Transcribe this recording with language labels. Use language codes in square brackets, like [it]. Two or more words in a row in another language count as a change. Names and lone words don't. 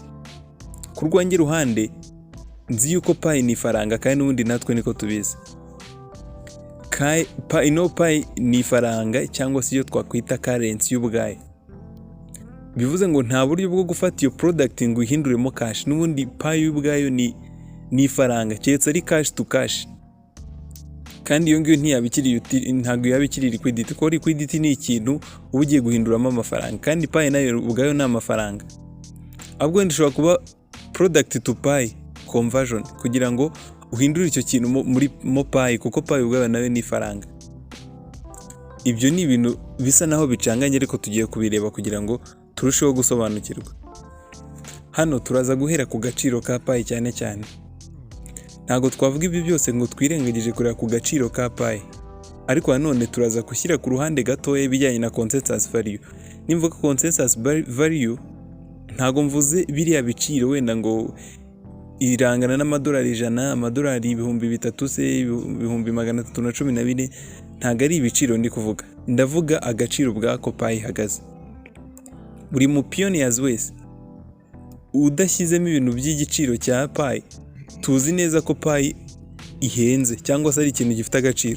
[rw] Ku rwanjye ruhande nzi yuko Pi ni ifaranga, kandi n'ubundi natwe niko tubizi. Pi ni ifaranga cyangwa se iyo twakwita currency y'ubwayo. Bivuze ngo nta buryo bwo gufata iyo product ngo ihinduremo cash. N'ubundi Pi y'ubwayo ni ifaranga, keretse ari [en] cash to cash. [rw] Kandi iyo ngiyo ntago yabikiri liquidity, kuko liquidity ni ikintu uba ugiye guhinduramo amafaranga, kandi Pi nayo ubwayo ni amafaranga. Ahubwo ndishobora kuba [en] product to Pi conversion [rw] kugira ngo uhindure icyo kintu muri Pi, kuko Pi ubwayo nayo ni ifaranga. Ibyo ni ibintu bisa naho bicanganye, ariko tugiye kubireba kugira ngo turusheho gusobanukirwa. Hano turaza guhera ku gaciro ka Pi cyane cyane. Ntago twavuga ibi byose ngo twirengagije kureba ku gaciro ka Pi, ariko nanone turaza gushyira ku ruhande gatoya ibijyanye na [en] consensus value. Nimvuga consensus value, [rw] ntago mvuze biriya biciro wenda ngo irangana n'amadolari 100, amadolari 3,000 se 314. Ntago ari ibiciro ndi kuvuga, ndavuga agaciro bwako Pi ihagaze. Buri mu pioneers wese udashyizemo ibintu by'igiciro cya Pi, tuzi neza ko Pi ihenze cyangwa se ari ikintu gifite agaciro.